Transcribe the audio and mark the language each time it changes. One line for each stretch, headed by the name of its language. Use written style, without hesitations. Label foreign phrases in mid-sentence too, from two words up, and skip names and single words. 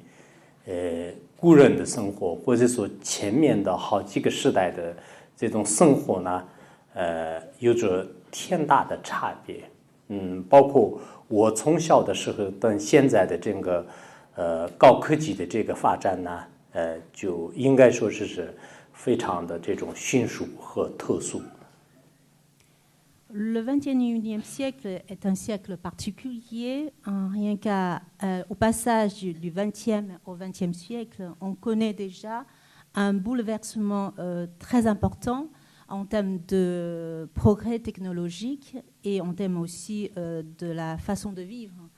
Chinese: 古人的生活，或者说前面的好几个时代的这种生活呢，有着天大的差别。包括我从小的时候到现在的这个高科技的这个发展呢，就应该说是非常的这种迅速和特殊。
French: Le 21e siècle est un siècle particulier. Rien qu'au passage du 20e au 20e siècle, on connaît déjà un bouleversement très important en termes de progrès technologique et en termes aussi de la façon de vivre.